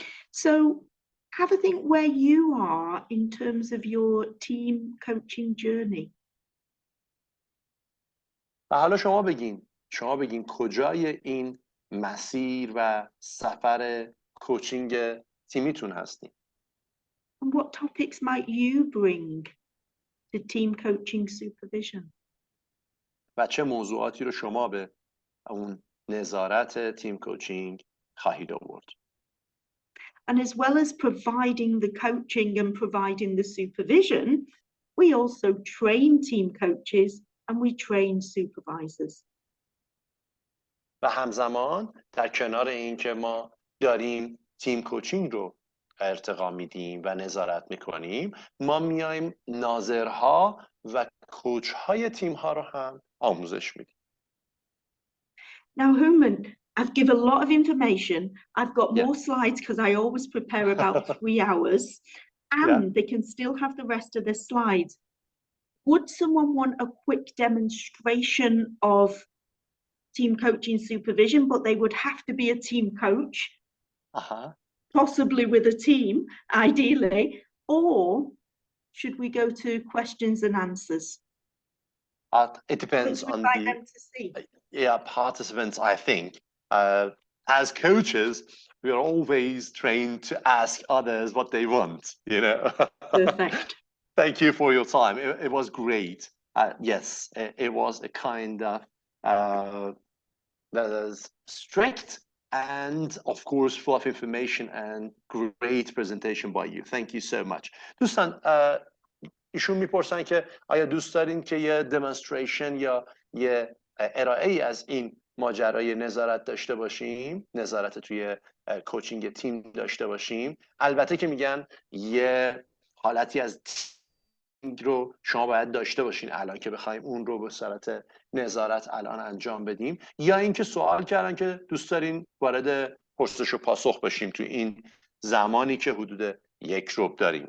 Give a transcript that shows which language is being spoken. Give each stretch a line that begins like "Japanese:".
English: So have a think where you are in terms of your team coaching journey.
Persian: و حالا شما بگین کجای این مسیر و سفر کوچینگ تیمیتون هستین.
English: And what topics might you bring to team coaching supervision?
Persian: و چه موضوعاتی رو شما به اون نظارت تیم کوچینگ خواهید آورد.
English: And as well as providing the coaching and providing the supervision, we also train team coaches and we train supervisors.
Persian: و همزمان در کنار این که ما داریم تیم کوچینگ رو ارتقا میدیم و نظارت میکنیم، ما میایم ناظرها و کوچ‌های تیم‌ها رو هم آموزش میدیم.
English: Now, Hooman, I've given a lot of information. I've got more slides because I always prepare about 3 hours, and they can still have the rest of the slides. Would someone want a quick demonstration of team coaching supervision, but they would have to be a team coach, possibly with a team, ideally, or should we go to questions and answers? It depends on the participants, I think. As coaches, we are always trained to ask others what they want, you know. Perfect. Thank you for your time. It was great. Yes, it was a kind of that is strict and of course full of information and great presentation by you. Thank you so much.
Persian: دوستان ایشون میپرسن که آیا دوست دارین که یه demonstration یا یه ارائه‌ای از این ماجرای نظارت داشته باشیم، نظارت توی کوچینگ تیم داشته باشیم. البته که میگن یه حالتی از تیم رو شما باید داشته باشین الان که بخوایم اون رو به صورت نظارت الان انجام بدیم، یا اینکه سوال کردن که دوست دارین وارد پرسش و پاسخ بشیم توی این زمانی که حدود 1 ربع داریم.